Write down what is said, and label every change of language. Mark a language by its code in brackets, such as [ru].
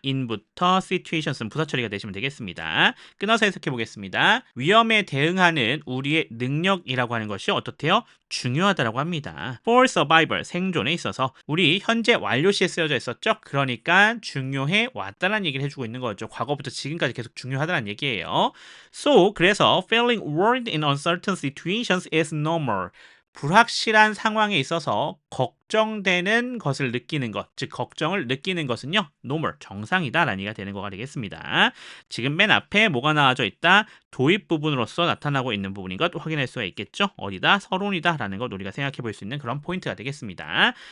[ko] in부터 situations는 부사 처리가 되시면 되겠습니다. 끊어서 해석해 보겠습니다. 위험에 대응하는 우리의 능력이라고 하는 것이 어떻대요? 중요하다라고 합니다. [en] For survival, [ko] 생존에 있어서 우리 현재 완료시에 쓰여져 있었죠? 그러니까 중요해 왔다는 얘기를 해주고 있는 거죠. 과거부터 지금까지 계속 중요하다는 얘기예요. [en] So, [ko] 그래서 [en] feeling worried in uncertain situations is normal. [ko] 불확실한 상황에 있어서 걱정되는 것을 느끼는 것, 즉 걱정을 느끼는 것은요, normal, 정상이다라는 얘기가 되는 거가 되겠습니다. 지금 맨 앞에 뭐가 나와져 있다? 도입 부분으로서 나타나고 있는 부분인 것 확인할 수가 있겠죠? 어디다? 서론이다라는 것 우리가 생각해 볼 수 있는 그런 포인트가 되겠습니다.